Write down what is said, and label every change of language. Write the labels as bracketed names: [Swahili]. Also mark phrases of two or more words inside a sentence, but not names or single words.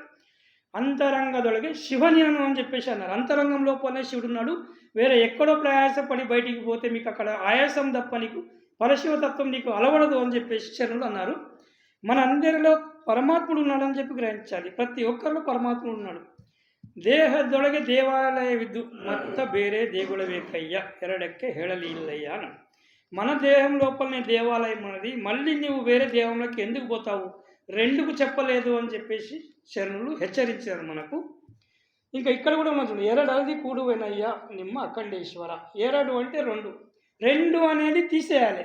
[Kannada] ಅಂತರಂಗದೊಳಗೆ ಶಿವನಿಯನು [Telugu] అని చెప్పేసి అన్నారు. అంతరంగం లోపలనే శివుడు ఉన్నాడు. వేరే ఎక్కడో ప్రయాసపడి బయటికి పోతే మీకు అక్కడ ఆయాసం తప్ప నీకు పరశివతత్వం నీకు అలవడదు అని చెప్పేసి శరణులు అన్నారు. మన అందరిలో పరమాత్ముడు ఉన్నాడని చెప్పి గ్రహించాలి. ప్రతి ఒక్కరిలో పరమాత్ముడు ఉన్నాడు. [Kannada] ದೇಹದೊಳಗೆ ದೇವಾಲಯವಿದ್ದು ಮತ್ತ ಬೇರೆ ದೇಗುಲಬೇಕಯ್ಯ ಎರಡಕ್ಕೆ ಹೇಳಲಿಲ್ಲಯ್ಯ అన్నాడు. [Telugu] మన దేహం లోపలనే దేవాలయం ఉన్నది, మళ్ళీ నువ్వు వేరే దేవంలోకి ఎందుకు పోతావు, 2కు చెప్పలేదు అని చెప్పేసి శరణులు హెచ్చరించారు మనకు. ఇంకా ఇక్కడ కూడా మనం [Kannada] ಎರಡದಿ ಕೂಡುವೈನಯ್ಯಾ ನಿಮ್ಮ ಅಖಂಡೇಶ್ವರ. [Telugu] ఎరడు అంటే 2 అనేది తీసేయాలి.